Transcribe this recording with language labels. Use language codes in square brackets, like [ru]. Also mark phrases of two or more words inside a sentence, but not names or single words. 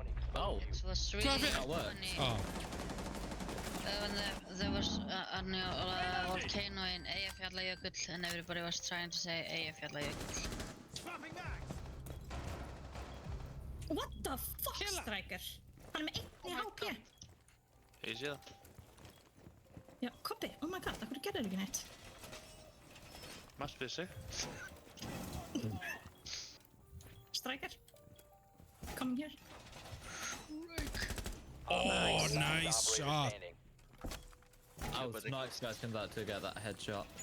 [en] Oh, It was really Fluffy. That works. funny. Oh, When there was a volcano in Eyjafjallajökull and everybody was trying to say Eyjafjallajökull. What the fuck, Striker? [is] Hann er með einn í HP. Ég sé það. Já, Kobbi, [en] oh my god, [is] hvernig gerður ekki neitt? [en] Must be sick. Striker? Come here. oh, nice shot. I was not expecting that to get that headshot.